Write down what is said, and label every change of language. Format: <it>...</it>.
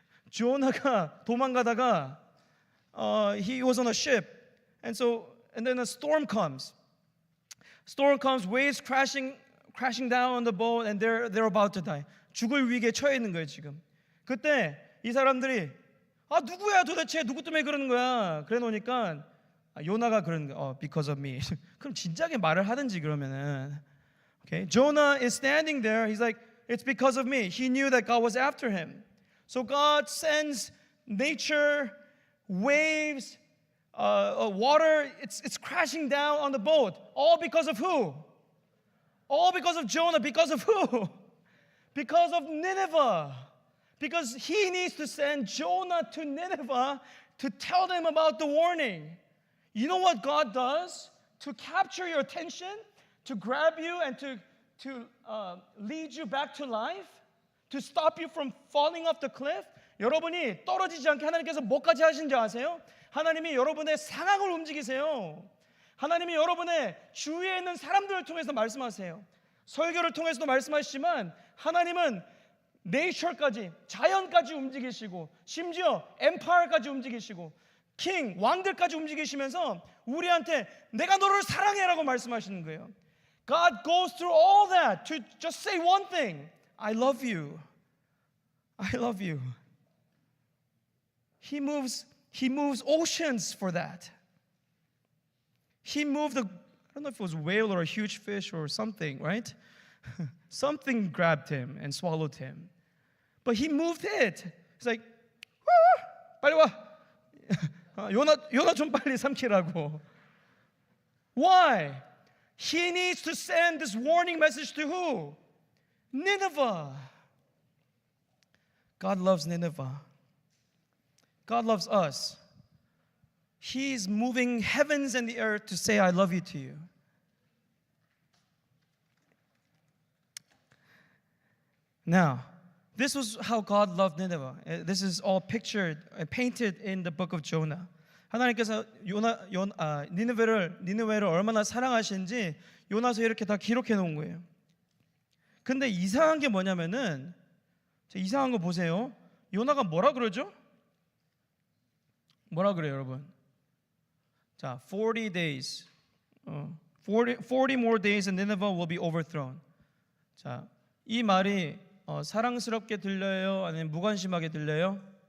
<ko>조나가 도망가다가</ko> <en>he was on a ship, and then a storm comes. Storm comes, waves crashing down on the boat, and they're about to die.</en> <ko>죽을 위기에 처해 있는 거예요 지금. 그때 이 사람들이 누구야 도대체 누구 때문에 그러는 거야? 그래 놓으니까 요나가 그러는 거야.</ko> <en>Because of me.</en> <ko>그럼 진작에 말을 하든지 그러면은.</ko> <en>Okay, Jonah is standing there. He's like, it's because of me. He knew that God was after him. So God sends nature, waves, water. It's crashing down on the boat. All because of who? All because of Jonah. Because of who? Because of Nineveh. Because he needs to send Jonah to Nineveh to tell them about the warning. You know what God does to capture your attention, to grab you and to lead you back to life, to stop you from falling off the cliff?</en> <ko>여러분이 떨어지지 않게 하나님께서 뭐까지 하신지 아세요? 하나님이 여러분의 상황을 움직이세요. 하나님이 여러분의 주위에 있는 사람들을 통해서 말씀하세요. 설교를 통해서도 말씀하시지만 하나님은 네이처까지, 자연까지 움직이시고 심지어 엠파이어까지 움직이시고 킹, 왕들까지 움직이시면서 우리한테 내가 너를 사랑해라고 말씀하시는 거예요.</ko> <en>God goes through all that to just say one thing. I love you. I love you. He moves oceans for that. He moved I don't know if it was a whale or a huge fish or something, right? Something grabbed him and swallowed him. But he moved it. He's like,</en> <ko>빨리 와. 요나 좀 빨리 삼키라고.</ko> <en>Why? He needs to send this warning message to who? Nineveh. God loves Nineveh. God loves us. He's moving heavens and the earth to say, I love you to you. Now, this was how God loved Nineveh. This is all pictured, painted in the book of Jonah.</en> <ko>하나님께서 니느웨를 얼마나 사랑하시는지 요나서에 이렇게 다 기록해 놓은 거예요. 근데 이상한 게 뭐냐면은 이상한 거 보세요. 요나가 뭐라 그러죠? 뭐라 그래요, 여러분?</ko> <en>자, 40 days. 40 more days and Nineveh will be overthrown.</en> <ko>자, 이 말이 사랑스럽게 들려요? 아니면 무관심하게 들려요?</ko>